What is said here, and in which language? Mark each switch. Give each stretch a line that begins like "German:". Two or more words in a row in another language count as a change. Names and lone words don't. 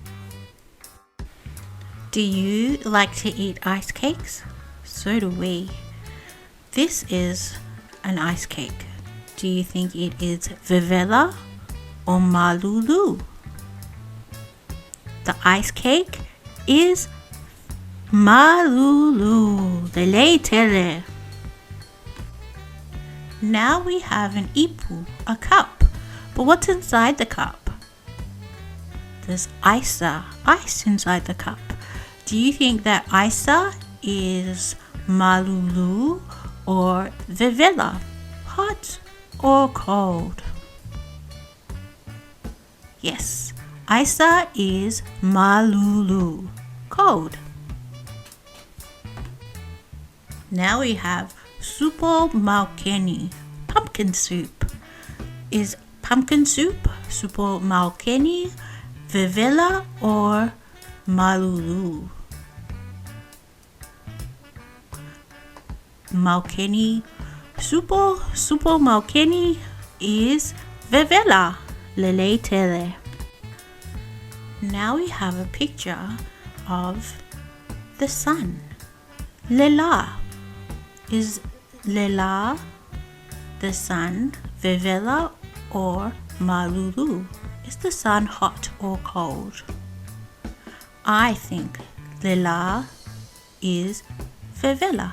English: Do you like to eat ice cakes? So do we. This is an ice cake. Do you think it is VEVELA or MALULU? The ice cake is MALULU.
Samoan: Lele tele.
English: Now we have an ipu, a cup. But what's inside the cup? There's isa, ice inside the cup. Do you think that isa is MALULU or VEVELA, hot or cold? Yes, isa is MALULU, cold. Now we have
Samoan: supo maukeni,
English: pumpkin soup. Is pumpkin soup,
Samoan: supo maukeni, VEVELA or MALULU? Maukeni, supo maukeni is VEVELA. Lele tele.
English: Now we have a picture of the sun. Lela. Is Lela, the sun, VEVELA or MALULU? Is the sun hot or cold? I think Lela is VEVELA.